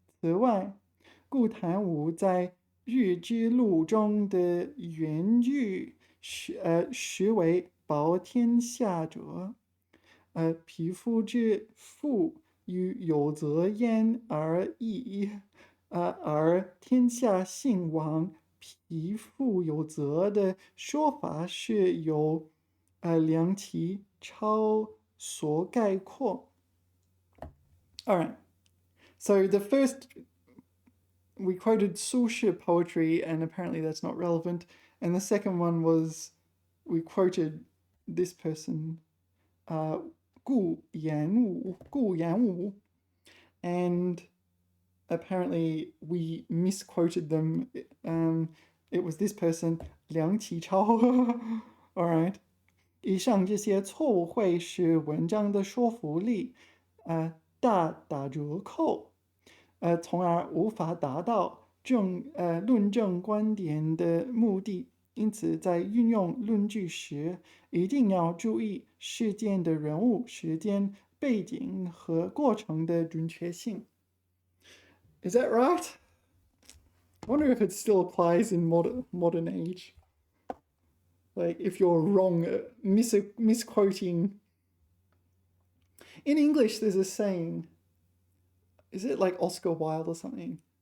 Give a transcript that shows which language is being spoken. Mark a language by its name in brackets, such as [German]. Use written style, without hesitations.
[Chinese] 此外，顾谈武在日之录中的原句实为保天下者，匹夫之妇与有责焉而异，而天下兴亡，匹夫有责的说法是由梁启超所概括。 [English] All right. So the first, we quoted Su Shi poetry, and apparently that's not relevant. And the second one was, we quoted this person, Gu Yanwu, and apparently we misquoted them. It was this person, Liang Qichao. All right. [Chinese] 以上这些错误会使文章的说服力大打折扣，从而无法达到论证观点的目的。因此，在运用论据时，一定要注意事件的人物、时间、背景和过程的准确性。 [English] Is that right? I wonder if it still applies in modern age. Like, if you're wrong, misquoting. In English, there's a saying. Is it like Oscar Wilde or something?